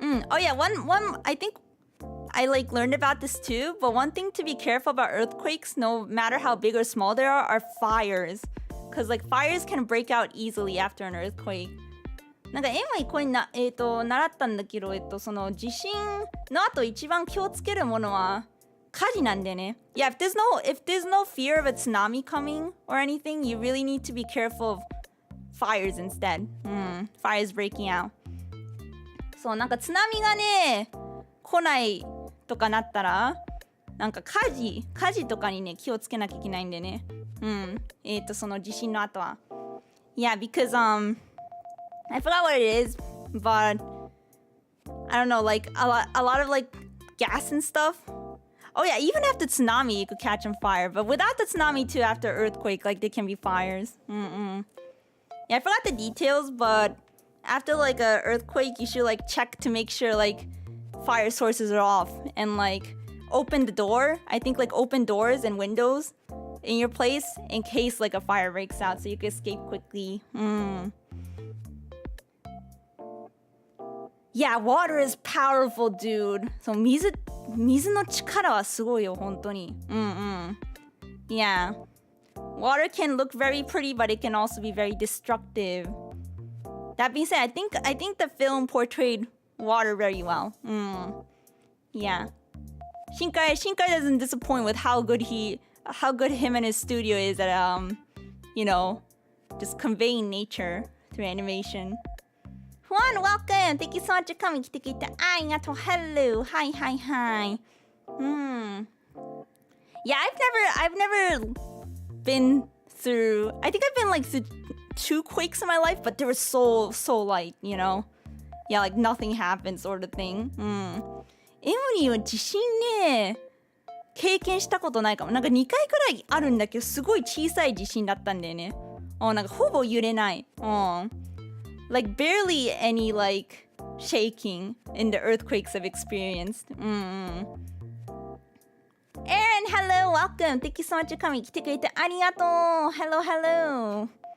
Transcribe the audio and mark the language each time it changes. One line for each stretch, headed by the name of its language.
English: Oh yeah, one I think I like learned about this too, but one thing to be careful about earthquakes, no matter how big or small they are fires. Because like fires can break out easily after an earthquake.
Japanese: なんかエムリこれ習ったんだけど、その地震の後一番気をつけるものは火事なんでね。
English: Yeah, if there's no fear of a tsunami coming or anything, you really need to be careful of fires instead. Fires breaking out.
Japanese: そう、なんか津波がね、来ないとかなったら、なんか火事とかにね、気をつけなきゃいけないんでね。その地震の後は。
English: Yeah, because I forgot what it is, but I don't know, like a lot of like gas and stuff. Oh yeah, even after tsunami, you could catch on fire. But without the tsunami too, after earthquake, like there can be fires. Yeah, I forgot the details, but after like a earthquake, you should like check to make sure like fire sources are off and like open the door. I think like open doors and windows in your place in case like a fire breaks out so you can escape quickly. Yeah, water is powerful, dude.
Japanese: So 水の力はすごいよ、本当に。
English: Yeah. Water can look very pretty, but it can also be very destructive. That being said, I think the film portrayed water very well. Yeah. Shinkai doesn't disappoint with how good him and his studio is at you know, just conveying nature through animation. Juan, welcome. Thank you so much for coming.
Japanese: 来てくれてありがとう.
English: Hello. Hi. Yeah, I've never been through. I think I've been like through 2 quakes in my life, but they were so light, you know. Yeah, like nothing happened sort of thing.
Japanese: エムリーは地震ね、経験したことないかも。なんか2回くらいあるんだけど、すごい小さい地震だったんだよね。なんかほぼ揺れない。
English: Like barely any like shaking in the earthquakes I've experienced. Aaron, hello, welcome. Thank you so much for coming.
Japanese: 来てくれてありがとう.
English: Hello.